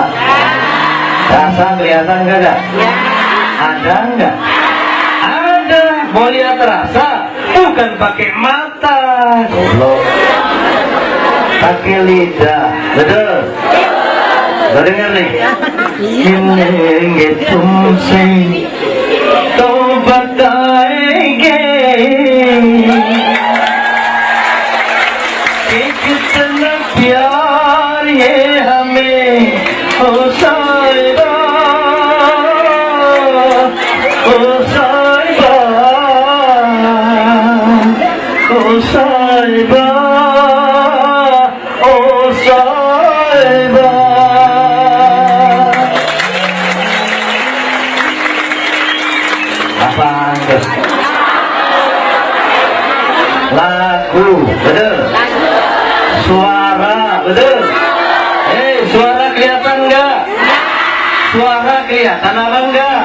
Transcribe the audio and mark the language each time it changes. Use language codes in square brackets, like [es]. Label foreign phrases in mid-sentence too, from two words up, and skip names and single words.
[id] Rasa kelihatan nggak? Ada nggak? Ada. Mau lihat rasa bukan pakai mata goblok, pakai lidah. Betul? Lo dengar nih, ini gitu sih [hi] तो बताएंगे कि कितना प्यार ये हमें हो साहिबा, ओ साहिबा, ओ साहिबा, ओ साहिबा. [id] Lagu, betul. Suara, betul. Suara kelihatan enggak? Suara kelihatan apa enggak?